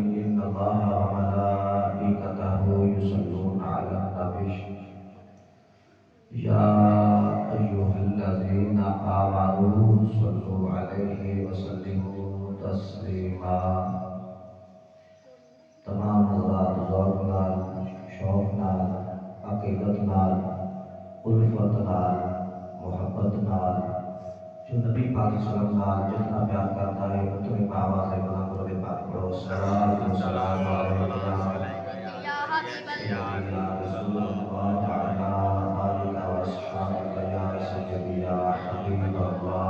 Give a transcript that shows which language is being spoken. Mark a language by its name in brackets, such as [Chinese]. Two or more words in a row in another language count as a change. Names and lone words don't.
[Arabic] إن الله وملائكته يصلون على النبي يا أيها الذين آمنوا صلوا عليه وسلموا تسلیما. [Urdu] تمام حضرات ذوق نال، شوق نال، عقیدت نال، الفت نال، محبت نال جو نبی پاک [Arabic] صلی اللہ علیہ وسلم [Urdu] نال جتنا پیار کرتا ہے اتنے آواز بلند اور پاک پڑھو [Arabic] صلوات و سلام علیک یا سیدی یا رسول اللہ وعلی آلک و اصحابک یا سیدی یا حبیب اللہ.